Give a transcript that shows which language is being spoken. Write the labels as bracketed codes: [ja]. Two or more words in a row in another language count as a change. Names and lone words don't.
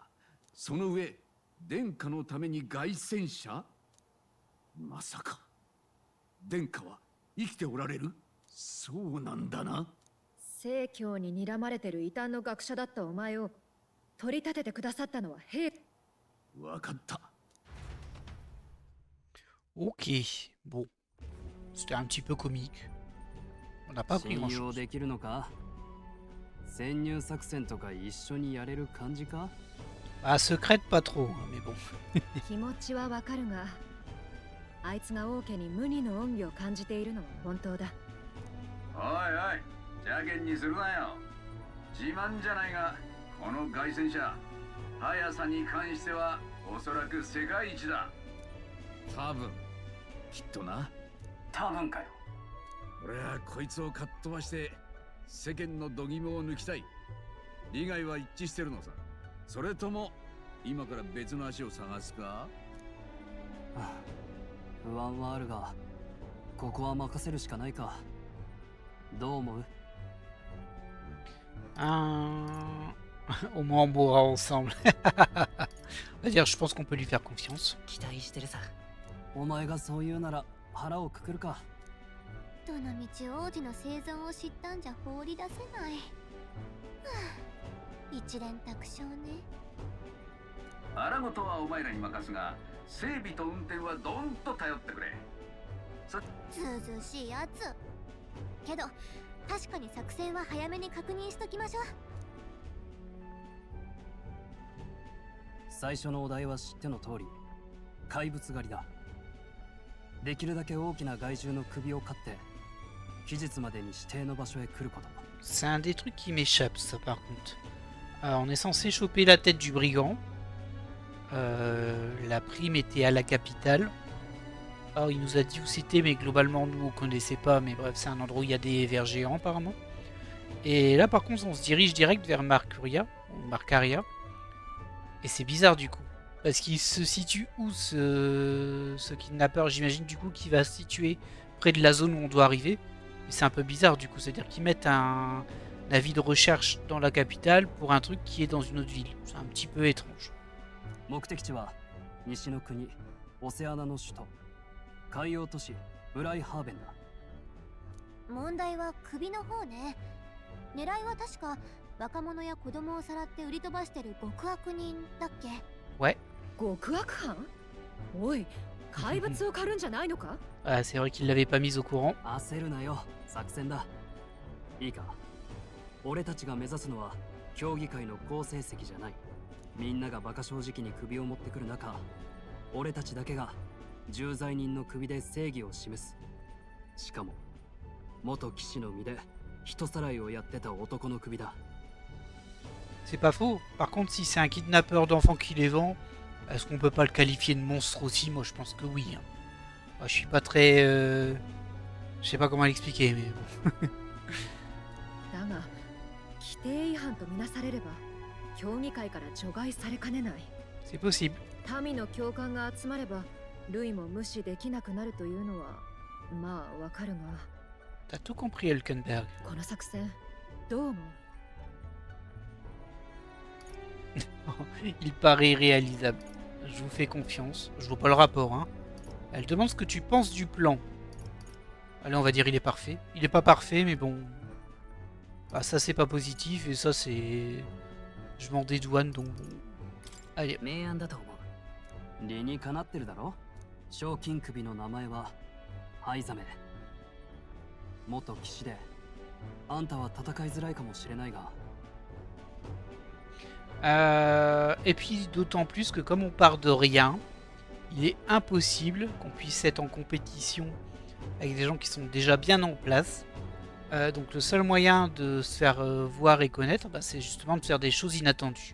[ja] その上、殿下のために凱旋者？まさか殿下は生きておられる？そうなんだな。正教に睨まれてる異端の学者だったお前を取り立ててくださったのは兵。わかった。 [fr] Ok, bon. C'était un petit peu comique. On n'a pas appris [ja] 信 [fr] grand [ja] 用 [fr] chose. [ja] できるのか？潜入作戦とか一緒にやれる感じか？ [fr] Ah, secrète pas trop, hein, mais bon. [ja] 気持ちはわかるが、あいつが王家に無二の恩義を感じているのは本当だ。おいおい、邪険にするなよ。自慢じゃないが、この凱旋者、速さに関してはおそらく世界一だ。多分、きっとな。多分かよ。俺はこいつをかっ飛ばして世間の度肝を抜きたい。利害は一致してるのさ。それとも今から別の足を探すか？不安はあるが、ここは任せるしかないか。どう思う？ [fr] Au moins on mourra ensemble. On va dire, je pense qu'on peut lui faire confiance. [ja] 期待してるさ。お前がそう言うなら腹をくくるか。どの道王子の生存を知ったんじゃ放り出せない。一連卓勝ね。荒事はお前らに任すが、整備と運転はどんと頼ってくれ。ずうずうしいやつ。けど確かに作戦は早めに確認しときましょう。最初のお題は知っての通り、怪物狩りだ。できるだけ大きな害獣の首を刈って、期日までに指定の場所へ来ること。 [fr] C'est un des trucs qui m'échappe, ça par contre. On est censé choper la tête du brigand. La prime était à la capitale. Alors il nous a dit où c'était, mais globalement nous on connaissait pas. Mais bref, c'est un endroit où il y a des vers géants apparemment. Et là par contre on se dirige direct vers Marcaria. Et c'est bizarre du coup. Parce qu'il se situe où ce kidnappeur? J'imagine du coup qu'il va se situer près de la zone où on doit arriver. Et c'est un peu bizarre du coup. C'est-à-dire qu'ils mettent un avis de recherche dans la capitale pour un truc qui est dans une autre ville. C'est un petit peu étrange. [ja] 目的地は西の国オセアナの首都海洋都市ブライハーベンだ。問題は首の方ね。狙いは確か若者や子供をさらって売り飛ばしてる極悪人だっけ？ [fr] Ouais. [ja] 極悪犯？おい、怪物を狩るんじゃないのか？ [fr] Ah, c'est vrai qu'il l'avait pas mise au courant. [ja] 焦るなよ、作戦だ。いいか、俺たちが目指すのは競技会の好成績じゃない。みんなが馬鹿正直に首を持ってくる中、俺たちだけが重罪人の首で正義を示す。しかも元騎士の身で人さらいをやってた男の首だ。 [fr] C'est pas faux. Par contre, si c'est un kidnappeur d'enfants qui les vend, est-ce qu'on peut pas le qualifier de monstre aussi? Moi, je pense que oui. Moi, je suis pas très... Je sais pas comment l'expliquer, mais bon. [ja] だが、規定違反とみなされれば、競技会から除外されかねない。 [fr] C'est possible. [ja] 民の共感が集まれば、ルイも無視できなくなるというのは、まあわかるが。 [fr] T'as tout compris, Elkenberg. [ja] この作戦、 どう思う？ [fr] Il paraît réalisable. Je vous fais confiance. Je vois pas le rapport, hein. Elle demande ce que tu penses du plan. Allez, on va dire il est parfait. Il est pas parfait, mais bon. Ah, ça c'est pas positif et ça c'est... Je m'en dédouane donc... Allez. [ja] 明暗だと思う。理にかなってるだろ。賞金首の名前はハイザメ。元騎士で、あんたは戦いづらいかもしれないが。 [fr] Et puis d'autant plus que comme on part de rien, il est impossible qu'on puisse être en compétition avec des gens qui sont déjà bien en place. Donc le seul moyen de se faire voir et connaître, bah, c'est justement de faire des choses inattendues.